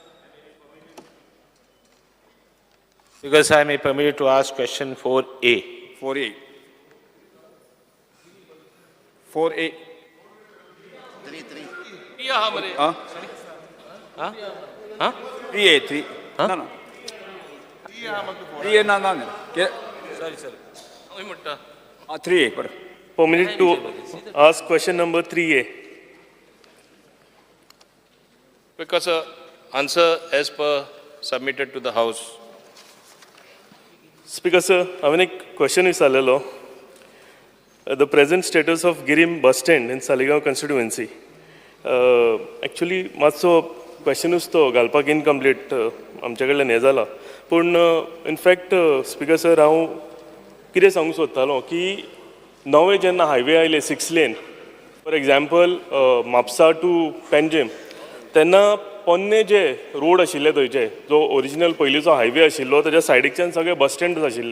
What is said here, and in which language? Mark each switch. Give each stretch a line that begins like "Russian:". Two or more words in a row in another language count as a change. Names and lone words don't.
English: Because I am permitted to ask question 4A. 4A. 4A. 3.
Konkani: या हा मरे Huh? हा
English: 3A. 3. No, no. 3A, no. sorry sorry
Konkani: हय म्हणटा
English: 3A, but. Permitted to ask question number 3A. Because answer as per submitted to the House. Speaker sir,
Konkani: हांवें एक question विचारलेलो.
English: The present status of Girim bus stand in Saligaon constituency.
Konkani: Actually मातसो questionूच तो घालपाक incomplete आमचे कडल्यान हें जाला. पूण
English: in fact speaker sir
Konkani: हांव कितें सांगूंक सोदतालो की नवे जेन्ना हायवे आयले 6 lane,
English: for example
Konkani: म्हापसा टू पेंजीम, तेन्ना पोन्ने जे रोड आशिल्ले थंयचे, जो ओरिजिनल पयलींचो हायवे आशिल्लो ताच्या सायडीच्यान सगळे बस स्टँडूच आशिल्ले.